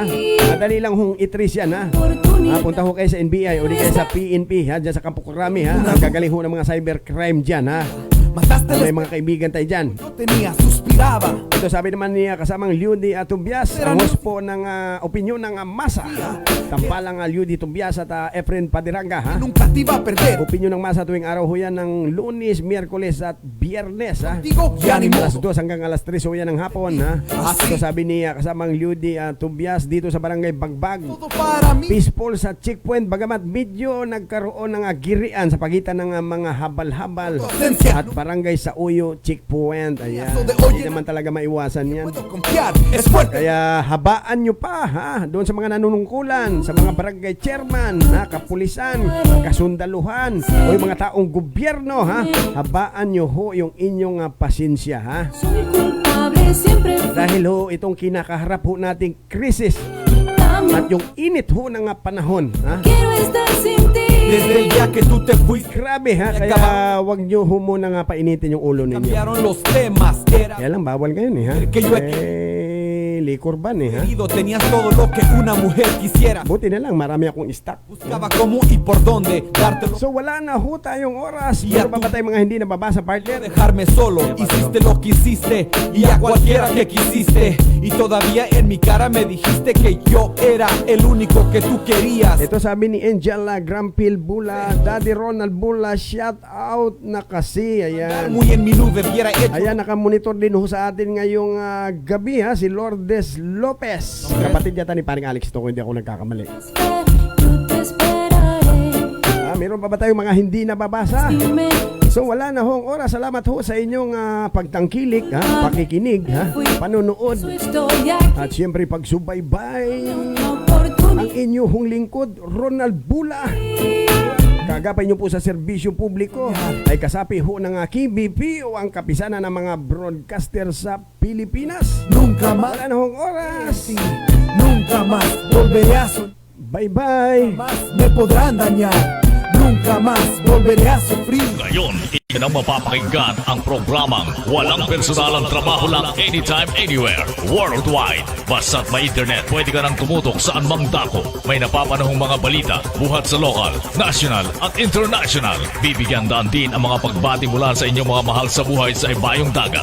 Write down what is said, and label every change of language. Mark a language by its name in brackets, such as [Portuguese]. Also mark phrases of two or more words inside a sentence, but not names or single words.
[Filipino] Madali lang hong itris yan, ha? Punta ho kayo sa NBI o di kayo sa PNP, ha? Diyan sa Campo Crame, ha? Ang gagaling ho ng mga cybercrime dyan, ha? May mga kaibigan tayo dyan. [Spanish] Yo tenía, suspiraba. [Filipino] Ito sabi naman niya kasamang Liudi Tumbias, ang host po ng opinyon ng masa. Tampalang Liudi Tumbias at Efren Padiranga, ha? [Spanish] Nunca te iba a perder. [Filipino] Opinyon ng masa tuwing araw ho yan ng Lunes, Miyerkules at Biyernes, ha? [Spanish] Digo, ya ni [Filipino] Alas [Spanish] modo. [Filipino] 2 hanggang alas 3 ho yan ng hapon, ha? Ito sabi niya kasamang Liudi Tumbias dito sa Barangay Bagbag. [Spanish] Todo para mí. [Filipino] Peaceful sa checkpoint, bagamat medyo nagkaroon ng girian sa pagitan ng mga habal-habal at barangay sa Uyo checkpoint. Ayan. Hindi naman talaga maiwasan yan. [Spanish] Puedo confiar. Es fuerte. [Filipino] Kaya habaan nyo pa, ha? Doon sa mga nanunungkulan, sa mga barangay chairman, kapulisan, kasundaluhan, o yung mga taong gobyerno, ha? Habaan nyo ho yung inyong pasensya, ha? [Spanish] Soy culpable, siempre fui [Filipino] Dahil ho itong kinakaharap ho nating krisis at yung init ho ng panahon, ha? [Spanish] Quiero estar sin ti. Desde el día que tú te fuiste, [Filipino] Grabe, ha? Kaya wag nyo ho muna painitin yung ulo ninyo. [Spanish] cambiaron los temas. Era [Filipino] Kaya lang, bawal ngayon, ha? [Spanish] Que yo- [English] Likor ban, [Filipino] ha? [Spanish] querido, tenías todo lo que una mujer quisiera. [Filipino] Buti na lang, marami akong stock. [Spanish] Buscaba cómo y por dónde dártelo. [Filipino] So wala na ho tayong oras. Pero pa ba tayong mga hindi nababasa, partner? [Spanish] Dejarme solo, hiciste lo que hiciste y a cualquiera que quisiste. Y todavía en mi cara me dijiste que yo era el único que tú querías. [Filipino] Ito sabi ni Angela Grampil Bula, Daddy Ronald Bula, [English] shout out [Filipino] na kasi. Ayan. [Spanish] Muy en mi nube hubiera hecho. [Filipino] Ayan, nakamonitor din ho sa atin ngayong gabi, ha, si Lourdes Lopez. Kapatid yata ni paring Alex to, kung hindi ako nagkakamali. [Spanish] Yo te esperaré. [Filipino] Meron pa ba tayong mga hindi nababasa? [Spanish] Dime, [Filipino] So wala na hong oras. Salamat ho sa inyong pagtangkilik, pakikinig, panonood, [Spanish] so estoy aquí. [Filipino] at siyempre pagsubaybay. [Spanish] Una oportunidad. [Filipino] Ang inyong lingkod, Ronald Bula. Kagapay nyo po sa serbisyo publiko ay kasapi ho ng KBP o ang kapisanan ng mga broadcaster sa Pilipinas. [Spanish] Nunca más, [Filipino] Wala na hong oras. [Spanish] nunca más volveré a soñar. [Filipino] Bye-bye. [Spanish] Más me podrán dañar. Nunca más volveré a sufrir. [Filipino] Ngayon, iyan ang mapapakinggan ang programang Walang Personalang Trabaho Lang Anytime, Anywhere, Worldwide. Basta't may internet, pwede ka nang tumutok saan mang dako. May napapanahong mga balita, buhat sa lokal, national at international. Bibigyan daan din ang mga pagbati mula sa inyong mga mahal sa buhay sa ibayong dagat.